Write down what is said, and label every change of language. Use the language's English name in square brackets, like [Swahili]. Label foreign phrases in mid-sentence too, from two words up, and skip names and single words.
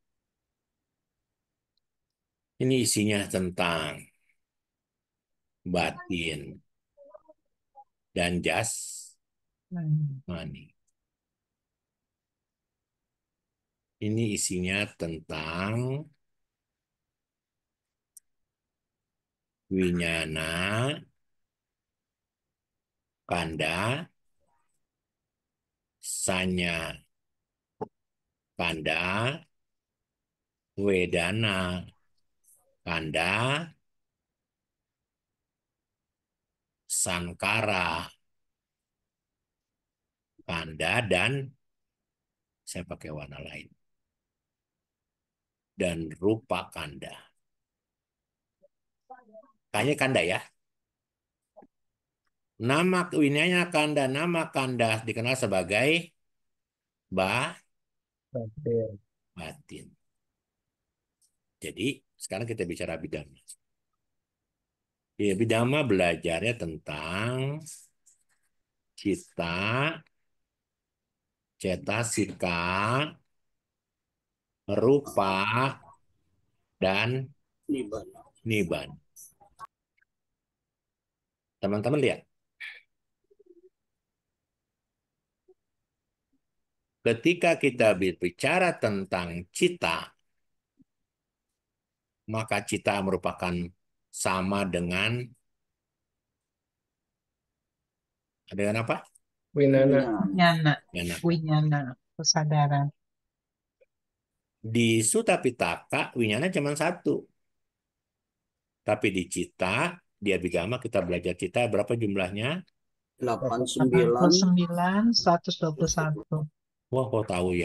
[Indonesian] Ini isinya tentang batin dan jasmani. Ini isinya tentang winyana, [Pali] kanda, sanya, kanda, wedana, kanda, sankara, kanda, [Indonesian] dan saya pakai warna lain. [Pali] Dan rupa kanda. [Indonesian] Kayaknya kanda ya. [Pali] Nama winyana kanda, nama kanda [Indonesian] dikenal sebagai batin. Jadi sekarang kita bicara Abhidhamma. Ya, Abhidhamma belajarnya tentang cita, [Pali] cetasika, rupa, dan [Indonesian] Nibbana. nibbana. Teman-teman lihat. Ketika kita berbicara tentang cita, maka cita merupakan sama dengan apa? Winana. Winyana, Winyana. winyana, kesadaran. Di Sutta Pitaka, winyana cuma satu. Tapi di cita, di Abhidhamma kita belajar cita berapa jumlahnya? 89. 89, 121. Wah, kok tahu ya?